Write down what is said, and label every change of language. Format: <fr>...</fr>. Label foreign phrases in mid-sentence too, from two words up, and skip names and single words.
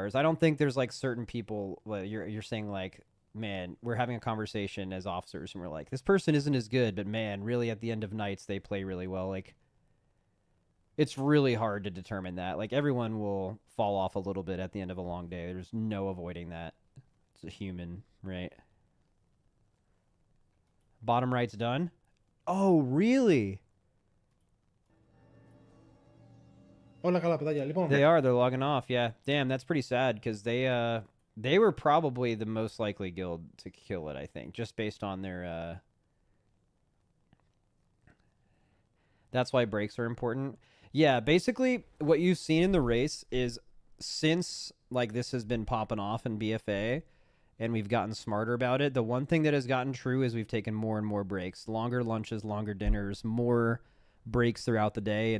<en>I don't think there's like certain people. Well, you're saying like, man, we're having a conversation as officers and we're like, this person isn't as good, but man, really at the end of nights they play really well. Like, it's really hard to determine that. Like, everyone will fall off a little bit at the end of a long day. There's no avoiding that. It's a human, right? Bottom right's done. Oh, really?</en> <el>Όλα καλά, παιδάκια. Λοιπόν,</el> <en>They're logging off. Yeah. Damn, that's pretty sad because they were probably the most likely guild to kill it, I think, just based on their That's why breaks are important. Yeah, basically what you've seen in the race is since like this has been popping off in BFA and we've gotten smarter about it, the one thing that has gotten true is we've taken more and more breaks, longer lunches, longer dinners, more breaks throughout the day.</en>